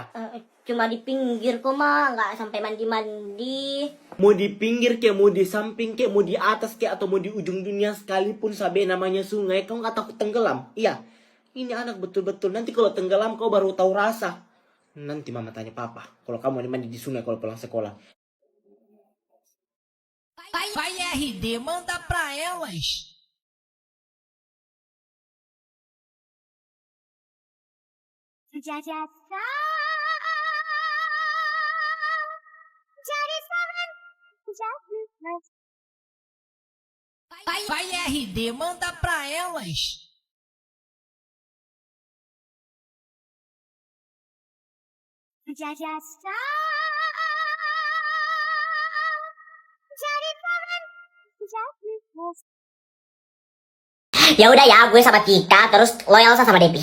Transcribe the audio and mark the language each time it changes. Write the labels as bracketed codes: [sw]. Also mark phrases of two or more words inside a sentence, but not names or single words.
[id] Cuma di pinggir kok ma, nggak sampai mandi-mandi. Mau di pinggir kek, mau di samping kek, mau di atas kek, atau mau di ujung dunia sekalipun Sabe namanya sungai, kau nggak takut tenggelam? Iya. Ini anak betul-betul, nanti kalau tenggelam kau baru tahu rasa. Nanti mama tanya papa, kalau kamu mandi di sungai kalau pulang sekolah. [pt] Vai RD, manda pra elas. Vai RD, manda pra elas. [id] Ya udah ya, gue sama Tika, terus lo Elsa sama Devi.